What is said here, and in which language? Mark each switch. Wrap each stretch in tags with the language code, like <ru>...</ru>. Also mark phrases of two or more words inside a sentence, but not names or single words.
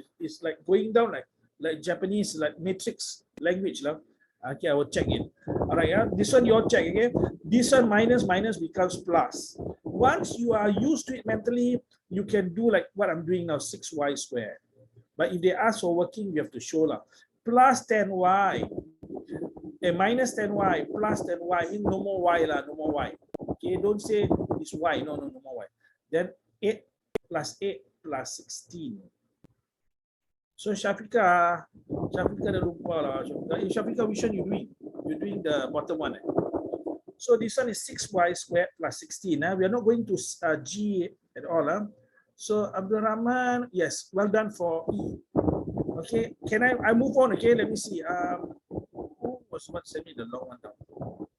<en>It's like going down like Japanese, like matrix language lah. Okay, I will check it. All right, this one your check. Okay, this one minus becomes plus. Once you are used to it mentally, you can do like what I'm doing now, 6y squared. But if they ask for working, you have to show lah. Plus 10y. Minus 10y, plus 10y, no more y lah, no more y. Okay, don't say it's y, no more y. Then 8 plus 8 plus 16.</en> <ms>So Shafika dah lupa lah.</ms> <en>Shafika, which one you doing? You're doing the bottom one. So this one is 6y squared plus 16. We are not going to G at all. So Abdul Rahman, yes, well done for E. Okay, can I move on? Okay, let me see. Who was what sent me the long one down?</en>